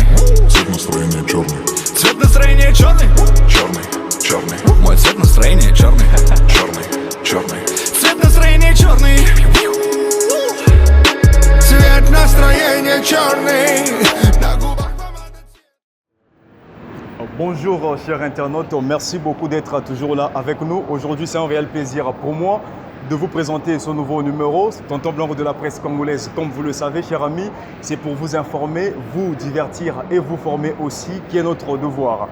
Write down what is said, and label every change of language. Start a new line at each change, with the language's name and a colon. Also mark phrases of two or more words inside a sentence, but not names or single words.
Russian: Цвет настроения черный. Цвет настроения черный. Черный, черный, Мой цвет настроения черный. черный, черный. Цвет настроения черный. Цвет настроения черный. На губах помада.
French: Bonjour chers internautes, merci beaucoup d'être toujours là avec nous. Aujourd'hui c'est un réel plaisir pour moi de vous présenter ce nouveau numéro, Tonton Blanc de la presse congolaise. Comme vous le savez chers amis, c'est pour vous informer, vous divertir et vous former aussi, qui est notre devoir.